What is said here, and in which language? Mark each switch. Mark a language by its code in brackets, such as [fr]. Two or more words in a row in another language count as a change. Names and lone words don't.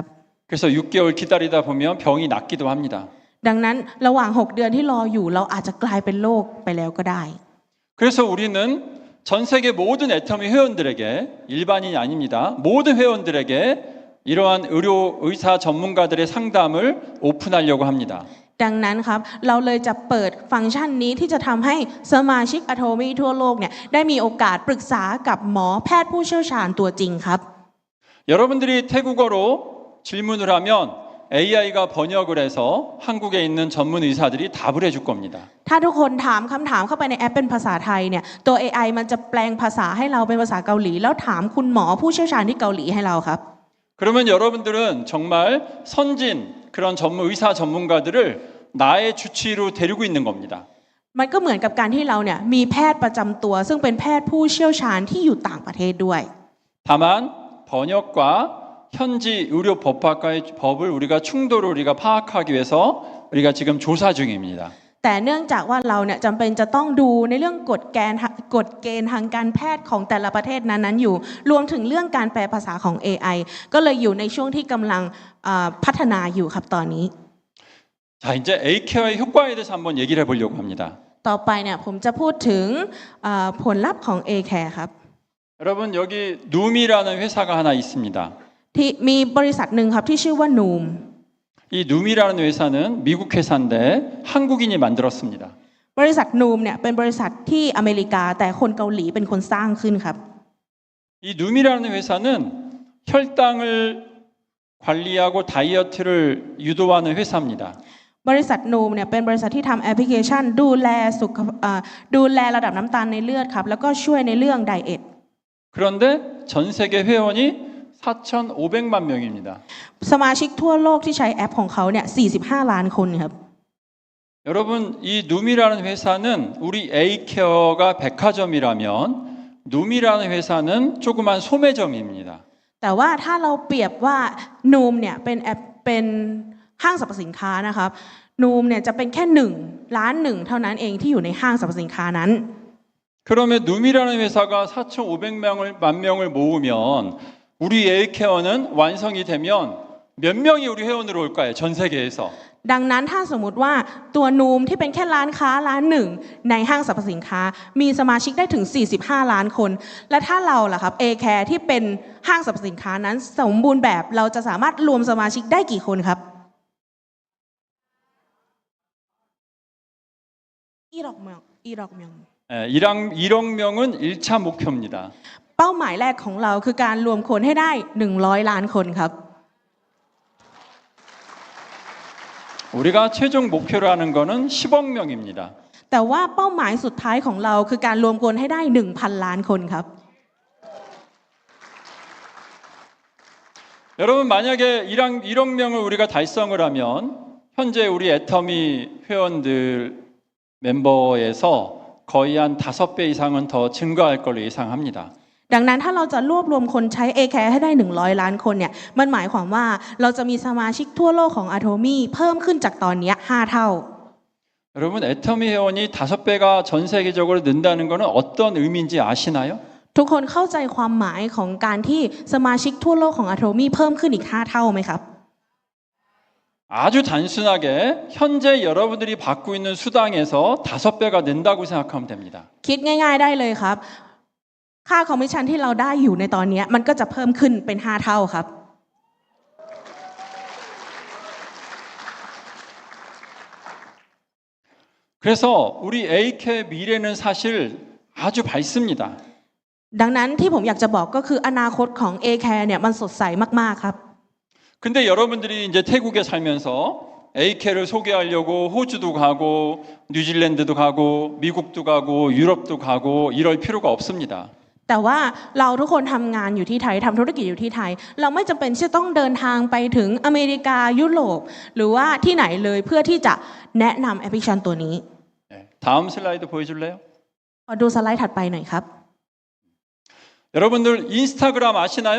[ko] 그래서 6개월 기다리다 보면 병이 낫기도 합니다. [th] ดังนั้นระหว่าง6 เดือนที่รออยู่เราอาจจะกลายเป็นโรคไปแล้วก็ได้ [ko] 그래서 우리는 전 세계 모든 애터미 회원들에게 일반인이 아닙니다. 모든 회원들에게 이러한 의사 전문가들의 상담을 오픈하려고 합니다. [th] ดังนั้นครับเราเลยจะเปิดฟังก์ชันนี้ที่จะทำให้สมาชิกอะโทมีทั่วโลกเนี่ยได้มีโอกาสปรึกษากับหมอแพทย์ผู้เชี่ยวชาญตัวจริงครับ [ko] 여러분들이 태국어로 질문을 하면 AI가 번역을 해서 한국에 있는 전문 의사들이 답을 해줄 겁니다. [th] ถ้าทุกคนถามคำถามเข้าไปในแอปเป็นภาษาไทยเนี่ยตัว AI มันจะแปลงภาษาให้เราเป็นภาษาเกาหลีแล้วถามคุณหมอผู้เชี่ยวชาญที่เกาหลีให้เราครับ [ko] 그러면 여러분들은 정말 선진 그런 의사 전문가들을 나의 주치의로 데리고 있는 겁니다. [th] มันก็เหมือนกับการที่เราเนี่ยมีแพทย์ประจำตัวซึ่งเป็นแพทย์ผู้เชี่ยวชาญที่อยู่ต่างประเทศด้วย [ko] 다만 번역과 현지 의료 법학과의 법을 우리가 충돌을 우리가 파악하기 위해서 우리가 지금 조사 중입니다. [th] แต่เนื่องจากว่าเราเนี่ยจำเป็นจะต้องดูในเรื่องกฎเกณฑ์ทางการแพทย์ของแต่ละประเทศนั้นๆอยู่รวมถึงเรื่องการแปลภาษาของ AI ก็เลยอยู่ในช่วงที่กำลังพัฒนาอยู่ครับตอนนี้ [ko] 자, 이제 A케어의 효과에 대해서 한번 얘기를 해보려고 합니다. [th] ต่อไปเนี่ยผมจะพูดถึงผลลัพธ์ของ A-Care ครับ [ko] 여러분 여기 누미라는 회사가 하나 있습니다. [th] ที่มีบริษัทหนึ่งครับที่ชื่อว่า Noom [ko] 이 누미라는 회사는 미국 회사인데 한국인이 만들었습니다. [th] บริษัท Noom เนี่ยเป็นบริษัทที่อเมริกาแต่คนเกาหลีเป็นคนสร้างขึ้นครับ [ko] 이 누미라는 회사는 혈당을 관리하고 다이어트를 유도하는 회사입니다. [th] บริษัท Noom เนี่ยเป็นบริษัทที่ทำแอปพลิเคชันดูแลระดับน้ำตาลในเลือดครับแล้วก็ช่วยในเรื่องไดเอท [ko] 그런데 전 세계 회원이 4,500만 명입니다. [th] สมาชิกทั่วโลกที่ใช้แอปของเขาเนี่ย45 ล้านคนครับ [ko] 여러분 이 누미라는 회사는 우리 A케어가 백화점이라면 누미라는 회사는 조그만 소매점입니다. [th] แต่ว่าถ้าเราเปรียบว่า Noom เนี่ยเป็นห้างสรรพสินค้านะครับ Noom เนี่ยจะเป็นแค่1 ล้าน 1เท่านั้นเองที่อยู่ในห้างสรรพสินค้านั้น [ko] 그러면 누미라는 회사가 4,500만 명을 모으면 우리 A케어는 완성이 되면 몇 명이 우리 회원으로 올까요? 전 세계에서. [th] ดังนั้นถ้าสมมุติว่าตัว Noom ที่เป็นแค่ร้านค้าร้านหนึ่งในห้างสรรพสินค้ามีสมาชิกได้ถึง45 ล้านคนและถ้าเราล่ะครับ A-Care ที่เป็นห้างสรรพสินค้านั้นสมบูรณ์แบบเราจะสามารถรวมสมาชิกได้กี่คนครับ [ko] 1억 명은 1차 목표입니다. [th] เป้าหมายแรกของเราคือการรวมคนให้ได้100 ล้านคนครับ [ko] 우리가 최종 목표로 하는 거는 10억 명입니다. [th] แต่ว่าเป้าหมายสุดท้ายของเราคือการรวมคนให้ได้ 1,000 ล้านคนครับ [ko] 여러분 만약에 1억 명을 우리가 달성을 하면 현재 우리 애터미 회원들 멤버에서 거의 한 5배 이상은 더 증가할 걸로 예상합니다. [th] ดังนั้นถ้าเราจะรวบรวมคนใช้ A-Care ให้ได้100 ล้านคนเนี่ยมันหมายความว่าเราจะมีสมาชิกทั่วโลกของ Atomy เพิ่มขึ้นจากตอนนี้5 เท่า [ko] 여러분 애터미 회원이 5배가 전 세계적으로 는다는 것은 어떤 의미인지 아시나요? [th] ทุกคนเข้าใจความหมายของการที่สมาชิกทั่วโลกของ Atomy เพิ่มขึ้นอีก5 เท่าไหมครับ [ko] 아주 단순하게 현재 여러분들이 받고 있는 수당에서 5배가 는다고 생각하면 됩니다. [th] คิดง่ายๆได้เลยครับค่าคอมมิชชั่นที่เราได้อยู่ในตอนนี้มันก็จะเพิ่มขึ้นเป็น5 เท่าครับ [ko] 그래서 우리 A케어의 미래는 사실 아주 밝습니다. [th] ดังนั้นที่ผมอยากจะบอกก็คืออนาคตของ A-Care เนี่ยมันสดใสมากๆครับ [ko] 근데 여러분들이 이제 태국에 살면서 A케어를 소개하려고 호주도 가고 뉴질랜드도 가고 미국도 가고 유럽도 가고 이럴 필요가 없습니다. [th] แต่ว่าเราทุกคนทำงานอยู่ที่ไทยทำธุรกิจอยู่ที่ไทยเราไม่จำเป็นที่จะต้องเดินทางไปถึงอเมริกายุโรปหรือว่าที่ไหนเลยเพื่อที่จะแนะนำแอปพลิเคชันตัวนี้ [ko] 네, 다음 슬라이드 보여줄래요? [th] ขอดูสไลด์ถัดไปหน่อยครับ [ko] 여러분들 인스타그램 아시나요?